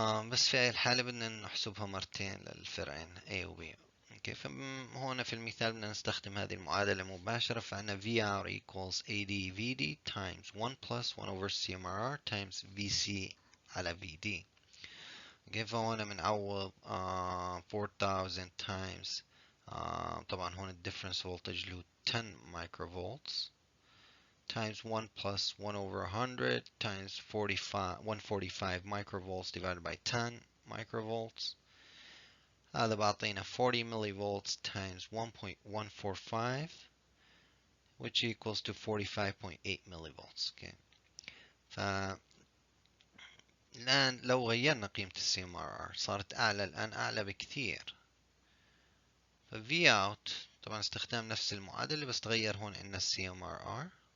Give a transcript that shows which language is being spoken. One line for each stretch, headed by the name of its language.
Arabic: بس في هاي الحالة بدنا نحسبها مرتين للفرعين A و B. كيف هون في المثال بدنا نستخدم هذه المعادلة مباشرة، فعنا
English: VR equals AD VD times 1 plus 1 over CMRR times VC على VD.
Arabic: كيف هون بنعوض
English: 4000 times
Arabic: طبعا هون الديفرنس فولتج اللي هو
English: 10 microvolts times 1 plus 1 over 100 times 145 microvolts divided by 10 microvolts.
Arabic: هذا بعطينا
English: 40 millivolts times 1.145 which equals to 45.8 millivolts. Okay.
Arabic: الآن لو غيرنا قيمة ال CMRR صارت أعلى، الآن أعلى بكثير. ف V out طبعا استخدام نفس المعادلة بس تغير هون إن ال CMRR.